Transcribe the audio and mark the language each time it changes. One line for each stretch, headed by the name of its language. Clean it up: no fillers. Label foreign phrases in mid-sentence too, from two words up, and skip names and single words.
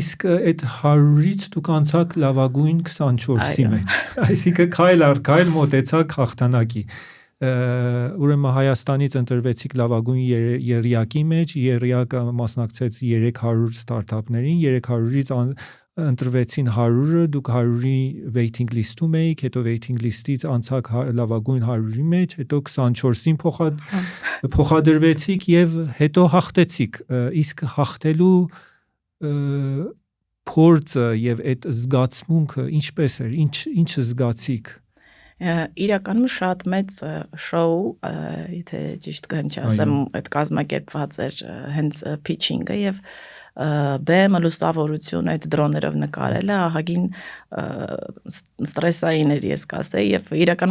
Armenian: Իսկ այդ 100-ից դուք անցաք լավագույն 24-ի մեջ, այսինքն քայլ առ քայլ մոտեցաք հաղթանակի։ Ուրեմն Հայաստանից ընտրվեցիք լավագույն եռյակի մեջ, եռյակը մասնակցեց 300 ստարտափներին, 300-ից ընտրվեցին 100-ը, դուք 100-ի
English: waiting list-
Armenian: ում էիք, հետո
English: waiting list-
Armenian: ից անցաք լավագույն 100-ի մեջ, հետո 24-ին փոխադրվեցիք եւ հետո հաղթեցիք։ Իսկ հաղթելու փորձը եւ այդ զգացմունքը ինչպես էր, ինչ զգացիք։ Իրականում շատ մեծ շոու, եթե ճիշտ կհնչի ասեմ, այդ կազմակերպված էր հենց pitching-ը եւ բեմը լուսավորություն այդ դրոներով նկարելը ահագին ստրեսային էր, ես կասեի, եւ իրականում